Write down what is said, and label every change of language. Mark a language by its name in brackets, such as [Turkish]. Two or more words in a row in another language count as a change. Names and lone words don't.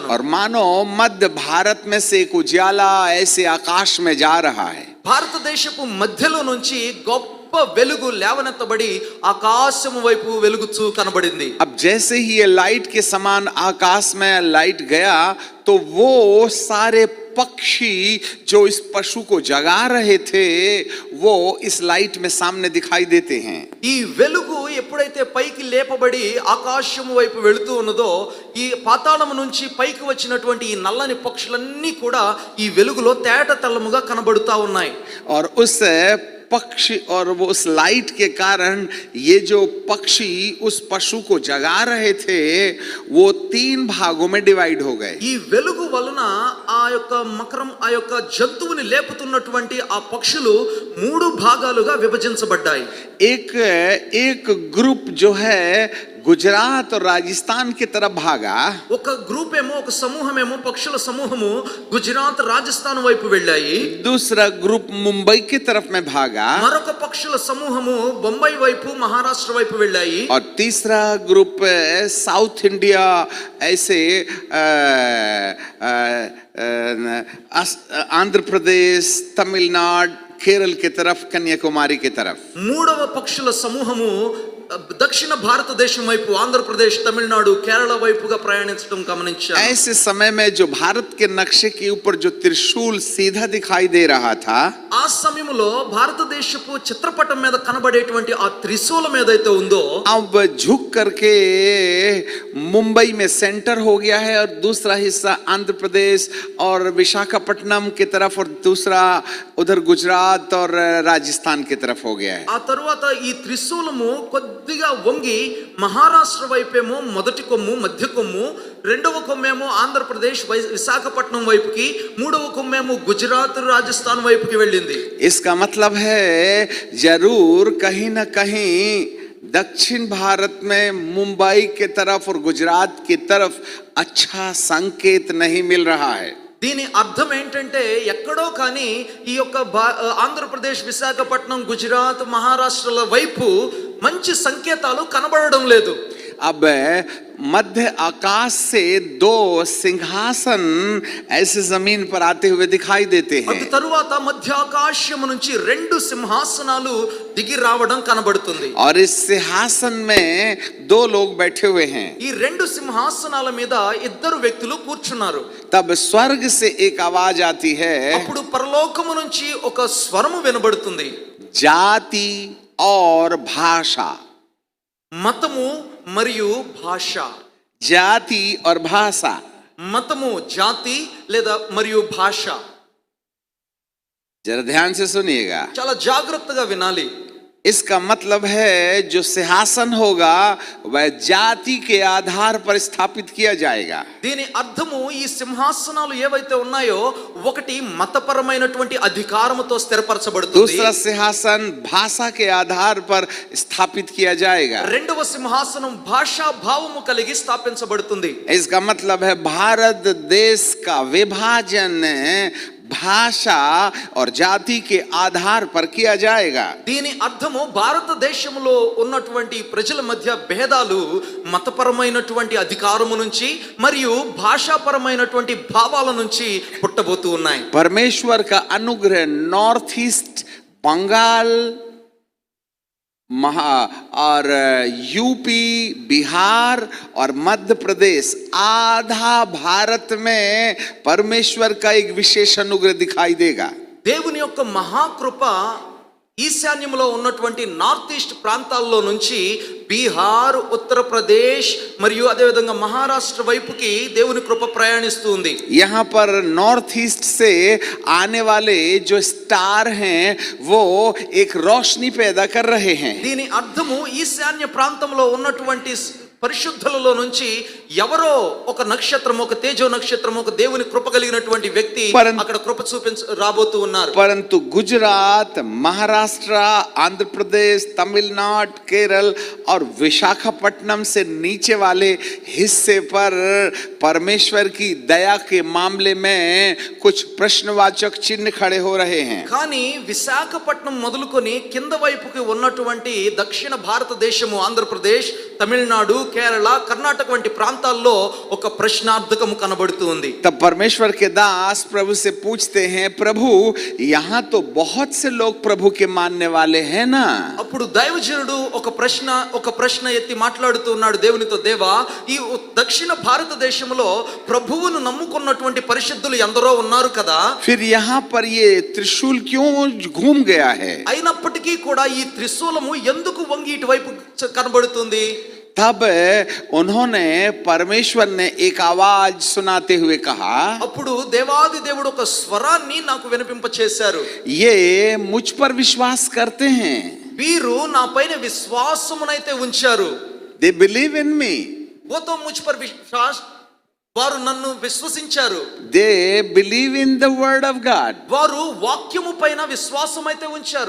[Hindi] और मानो मध्य भारत में से एक उजाला ऐसे आकाश में जा रहा है. [Telugu] భారతదేశపు మధ్యలో నుంచి గొప్ప వెలుగు లేవనెత్తబడి ఆకాశము వైపు వెలుగుచూ కనబడింది. [Hindi] अब जैसे ही ये लाइट के समान आकाश में लाइट गया तो वो सारे पक्षी जो इस पशु को जगा रहे थे वो इस लाइट में सामने दिखाई देते हैं. [Telugu] ఈ వెలుగు ఎప్పుడైతే పైకి లేపబడి ఆకాశము వైపు వెళుతూ ఉన్నదో, ఈ పాతాళము నుంచి పైకి వచ్చినటువంటి ఈ నల్లని పక్షులన్నీ కూడా ఈ వెలుగులో తేట తెల్లముగా కనబడుతా ఉన్నాయి. [Hindi] और उस पक्षी और वो उस लाइट के कारण ये जो पक्षी उस पशु को जगा रहे थे वो 3 भागों में डिवाइड हो गए। [Telugu] ఈ వెలుగు వలన ఆ యొక్క మకరం ఆ యొక్క జంతువుని లేపుతున్నటువంటి ఆ పక్షులు 3 భాగాలుగా విభజించబడ్డాయి। [Hindi] एक ग्रुप जो है गुजरात और राजस्थान की तरफ भागा, [Telugu] ఒక గ్రూప్ ఏమో ఒక సమూహం ఏమో పక్షుల సమూహము గుజరాత్ రాజస్థాన్ వైపు వెళ్ళాయి। [Hindi] दूसरा ग्रुप मुंबई की तरफ में भागा, [Telugu] మరొక పక్షుల సమూహము బొంబాయి వైపు మహారాష్ట్ర వైపు వెళ్ళాయి। [Hindi] और तीसरा ग्रुप [English] South India [Hindi] ऐसे आंध्र प्रदेश, तमिलनाडु, केरल की तरफ, कन्याकुमारी की तरफ। [Telugu] మూడవ పక్షుల సమూహము దక్షిణ భారతదేశం వైపు ఆంధ్రప్రదేశ్, తమిళనాడు, కేరళ వైపుగా ప్రయాణించడం గమనించారు। [Hindi] ऐसे समय में जो भारत के नक्शे के ऊपर जो त्रिशूल सीधा दिखाई दे रहा था, [Telugu] ఆ సమయంలో భారతదేశపు చిత్రపటం మీద కనబడేటువంటి ఆ త్రిశూలం ఏదైతే ఉందో [Hindi] अब झुक करके मुंबई में सेंटर हो गया है और दूसरा हिस्सा आंध्र प्रदेश और विशाखापट्टनम की तरफ और दूसरा उधर गुजरात और राजस्थान की तरफ हो गया है। [Telugu] ఆ తరువాత ఈ త్రిశూలము కొద్దిగా వంగి మహారాష్ట్ర వైపేమో మొదటి కొమ్ము, మధ్య కొమ్ము, రెండవ కొమ్మేమో ఆంధ్రప్రదేశ్ విశాఖపట్నం వైపుకి, మూడవ కొమ్మేమో గుజరాత్ రాజస్థాన్ వైపుకి వెళ్ళింది। [Hindi] इसका मतलब है जरूर कहीं ना कहीं दक्षिण भारत में मुंबई के तरफ और गुजरात की तरफ अच्छा संकेत नहीं मिल रहा है। [Telugu] దీని అర్థం ఏంటంటే ఎక్కడో కానీ ఈ యొక్క ఆంధ్రప్రదేశ్, విశాఖపట్నం, గుజరాత్, మహారాష్ట్రల వైపు మంచి సంకేతాలు కనబడడం లేదు। [Hindi] अब मध्य आकाश से 2 सिंहासन ऐसे जमीन पर आते हुए दिखाई देते हैं। [Telugu] అటు తరువాత మధ్యాకాశము నుంచి 2 సింహాసనాలు దిగి రావడం కనబడుతుంది। [Hindi] और इस सिंहासन में 2 लोग बैठे हुए हैं। [Telugu] ఈ 2 సింహాసనాల మీద 2 వ్యక్తులు కూర్చున్నారు। [Hindi] तब स्वर्ग से एक आवाज आती है, [Telugu] అప్పుడు పరలోకము నుంచి ఒక స్వరము వినబడుతుంది। [Hindi] जाति और भाषा। [Telugu] మతము మరియు భాష। [Hindi] जाति और भाषा। [Telugu] మతము, జాతి లేదా మరియు భాష। [Hindi] जरा ध्यान से सुनिएगा। [Telugu] చాలా జాగ్రత్తగా వినాలి। [Hindi] इसका मतलब है जो सिंहासन होगा वह जाति के आधार पर स्थापित किया जाएगा। [Telugu] దీని అర్థము ఈ సింహాసనాలు ఏవైతే ఉన్నాయో ఒకటి మతపరమైనటువంటి అధికారముతో స్థిరపరచబడుతుంది। [Hindi] दूसरा सिंहासन भाषा के आधार पर स्थापित किया जाएगा। [Telugu] రెండవ సింహాసనం భాషా భావము కలిగి స్థాపించబడుతుంది। [Hindi] इसका मतलब है भारत देश का विभाजन भाषा और जाति के आधार पर किया जाएगा। [Telugu] దీని అర్థము భారతదేశంలో ఉన్నటువంటి ప్రజల మధ్య భేదాలు మతపరమైనటువంటి అధికారము నుంచి మరియు భాషాపరమైనటువంటి భావాల నుంచి పుట్టబోతూ ఉన్నాయి। [Hindi] परमेश्वर का अनुग्रह [English] North East, [Hindi] बंगाल और यूपी, बिहार और मध्य प्रदेश, आधा भारत में परमेश्वर का एक विशेष अनुग्रह दिखाई देगा। [Telugu] దేవుని యొక్క మహాకృప ఈశాన్యంలో ఉన్నటువంటి [English] North East [Telugu] ప్రాంతాల్లో నుంచి బీహార్, ఉత్తరప్రదేశ్ మరియు అదేవిధంగా మహారాష్ట్ర వైపుకి దేవుని కృప ప్రయాణిస్తుంది। [Hindi] यहाँ पर [English] North East [Hindi] से आने वाले जो स्टार हैं वो एक रोशनी पैदा कर रहे हैं। [Telugu] దీని అర్థము ఈశాన్య ప్రాంతంలో ఉన్నటువంటి పరిశుద్ధులలో నుంచి ఎవరో ఒక నక్షత్రం, ఒక తేజో నక్షత్రం, ఒక దేవుని కృప కలిగినటువంటి వ్యక్తి అక్కడ కృప రాబోతూ ఉన్నారు। [Hindi] परंतु गुजरात, महाराष्ट्र, आंध्र प्रदेश, तमिलनाडु, केरल और विशाखापट्टनम से नीचे वाले हिस्से पर परमेश्वर की दया के मामले में कुछ प्रश्नवाचक चिन्ह खड़े हो रहे हैं। [Telugu] కానీ విశాఖపట్నం మొదలుకొని కింద వైపుకి ఉన్నటువంటి దక్షిణ భారతదేశము, ఆంధ్రప్రదేశ్, తమిళనాడు, కేరళ, కర్ణాటక వంటి ప్రాంతాల్లో ఒక ప్రశ్నార్థకము కనబడుతూ ఉంది। [Hindi] तब परमेश्वर के दास प्रभु से पूछते हैं, प्रभु यहाँ तो बहुत से लोग प्रभु के मानने वाले हैं ना? [Telugu] అప్పుడు దైవజనుడు ఒక ప్రశ్న ఎత్తి మాట్లాడుతూ ఉన్నాడు దేవునితో, దేవా, ఈ దక్షిణ భారతదేశంలో ప్రభువును నమ్ముకున్నటువంటి పరిశుద్ధులు ఎందరో ఉన్నారు కదా, [Hindi] फिर यहाँ पर ये त्रिशूल क्यों घूम गया है? [Telugu] అయినప్పటికీ కూడా ఈ త్రిశూలము ఎందుకు వంగి ఇటువైపు కనబడుతుంది? [Hindi] तब उन्होंने परमेश्वर ने एक आवाज सुनाते हुए कहा, [Telugu] అప్పుడు దేవాది దేవుడు ఒక స్వరాన్ని నాకు వినిపింప చేశారు. [Hindi] ये मुझ पर विश्वास करते हैं, [Telugu] వీరు నా పైన విశ్వాసమునైతే ఉంచారు. [English] they believe in me, [Hindi] वो तो मुझ पर विश्वास, [Telugu] వారు నన్ను విశ్వసించారు. [English] they believe in the word of God, [Telugu] వారు వాక్యము పైన విశ్వాసం అయితే ఉంచారు.